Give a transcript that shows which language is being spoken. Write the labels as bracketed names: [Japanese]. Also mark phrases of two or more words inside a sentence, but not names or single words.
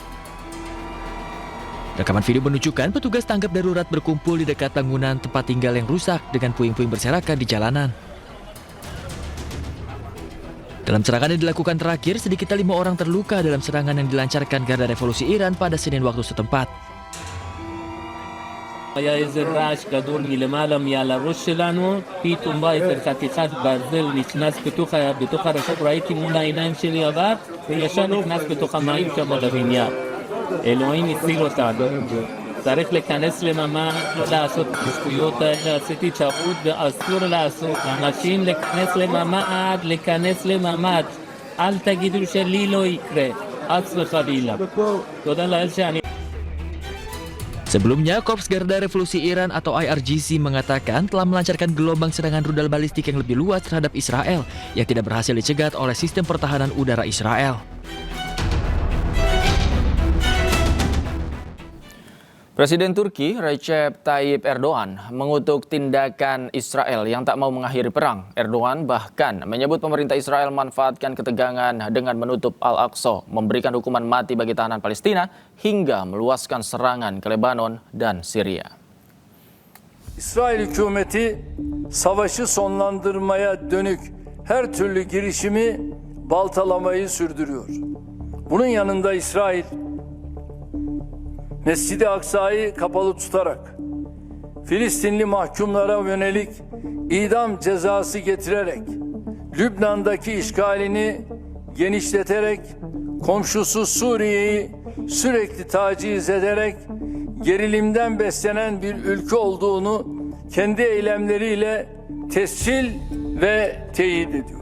[Indonesian] Rekaman video menunjukkan petugas tanggap darurat berkumpul di dekat bangunan tempat tinggal yang rusak dengan puing-puing berserakan di jalanan. Dalam serangan yang dilakukan terakhir, sedikitnya 5 orang terluka dalam serangan yang dilancarkan Garda Revolusi Iran pada Senin waktu setempat. [Hebrew] היה איזה רעש גדול מלמעלה מעל הראש שלנו, פתאום בא איזה חתיכת ברזל נכנס בתוך הרחוב, ראיתי מול העיניים שלי עבר, וישר נכנס בתוך המים שם בבניין. אלוהים הציל אותנו. צריך להיכנס לממ"ד, לא לעשות את השטויות האלה, עשיתי טעות ואסור לעשות. אנשים להיכנס לממ"ד, אל תגידו שלי לא יקרה, חס וחלילה. תודה לאל שאני... [Indonesian] Sebelumnya, Korps Garda Revolusi Iran atau IRGC mengatakan telah melancarkan gelombang serangan rudal balistik yang lebih luas terhadap Israel yang tidak berhasil dicegat oleh sistem pertahanan udara Israel. Presiden Turki Recep Tayyip Erdogan mengutuk tindakan Israel yang tak mau mengakhiri perang. Erdogan bahkan menyebut pemerintah Israel memanfaatkan ketegangan dengan menutup Al-Aqsa, memberikan hukuman mati bagi tahanan Palestina, hingga meluaskan serangan ke Lebanon dan Syria. [Turkish] İsrail hükümeti savaşı sonlandırmaya dönük her türlü girişimi baltalamayı sürdürüyor. Bunun yanında İsrail Mescid-i Aksa'yı kapalı tutarak, Filistinli mahkumlara yönelik idam cezası getirerek, Lübnan'daki işgalini genişleterek, komşusu Suriye'yi sürekli taciz ederek, gerilimden beslenen bir ülke olduğunu kendi eylemleriyle tescil ve teyit ediyor.